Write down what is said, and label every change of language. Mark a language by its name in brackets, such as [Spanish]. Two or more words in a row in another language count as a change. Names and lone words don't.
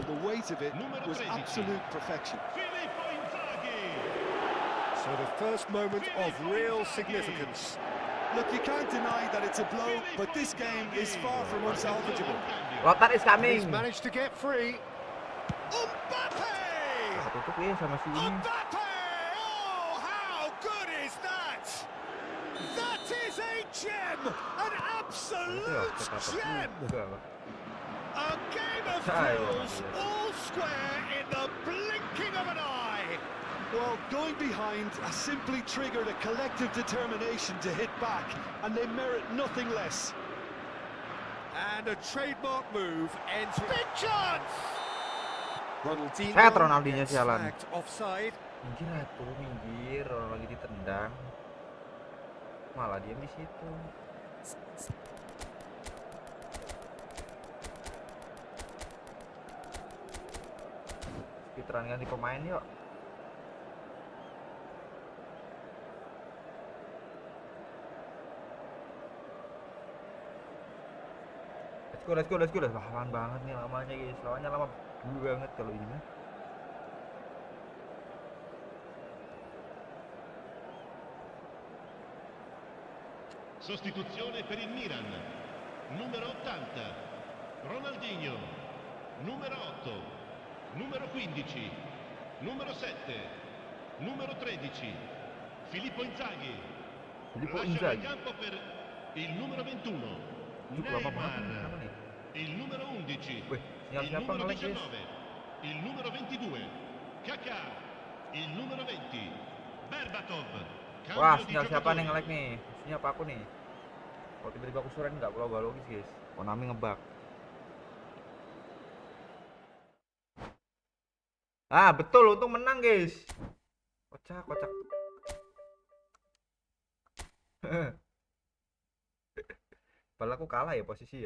[English] The weight of it was absolute perfection. Filippo Inzaghi. So the first moment of real significance. Look, you can't deny that it's a blow, but this game is far from unsalvageable. Lothar is He's coming. managed to get free. Mbappe! [Indonesian] Tutup ya sama si ini. [English] Mbappe! Oh, how good is that? That is a gem! An absolute gem! A game of thrills, all square in the blinking of an eye. Well, going behind has simply triggered a collective determination to hit back, and they merit nothing less. And a trademark move ends with big chance! Ronaldinho Set Ronaldinho gets [Indonesian] sialan. [English] flagged offside. [Indonesian] Minggir atuh, minggir. Orang lagi ditendang. Malah dia di situ. Speedrun ganti pemain yuk. [English] Let's go. [Indonesian] Lawan banget nih lamanya guys. Lawannya lama banget kalau ini mah. [Italian] Sostituzione per il Milan. Numero 80. Ronaldinho. Numero 8. numero 15, numero 7, numero 13, Filippo Inzaghi. Filippo Lascia il Inzaghi. campo per il numero 21, [Indonesian] Itu lama banget nih, Neymar. kenapa nih? [Italian] Il numero 11, [Indonesian] Wih, sinyal [Italian] il [Indonesian] siapa [Italian] numero [Indonesian] nge-lag, guys? [Italian] 19, il numero 22, Kakà, il numero 20, Berbatov. [Indonesian] Wah, [Italian] Cambio di [Indonesian] sinyal siapa nih [Italian] giocatore. [Indonesian] nge-lag nih? Sinyal apa aku nih? Kalau tiba-tiba aku suren nggak logis guys. Konami ngebug. Ah, betul, untung menang guys. Kocak, kocak. Padahal aku kalah ya posisi ya.